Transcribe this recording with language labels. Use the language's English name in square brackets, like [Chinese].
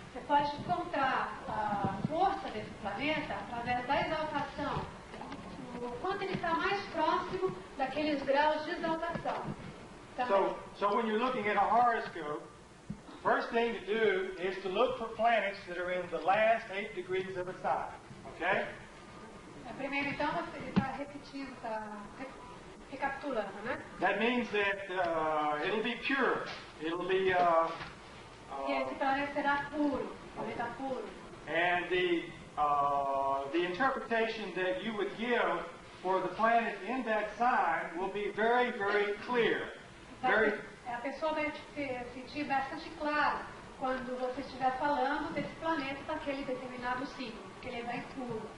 [Portuguese] Você pode encontrar a força desse planeta através da exaltação, o quanto ele está mais próximo daqueles graus de exaltação. [English] So when you're looking at a horoscope, first thing to do is to look for planets that are in the last 8 degrees of a sign. Okay? [Portuguese] Primeiro, então, você está repetindo, está recapitulando, né? [English] That means that it'll be pure. It'll be. [Portuguese] Que esse planeta será puro, planeta puro. [English] And the interpretation that you would give for the planet in that sign will be very, very clear. [Portuguese] A pessoa vai sentir bastante claro quando você estiver falando desse planeta daquele determinado signo, porque ele é bem puro.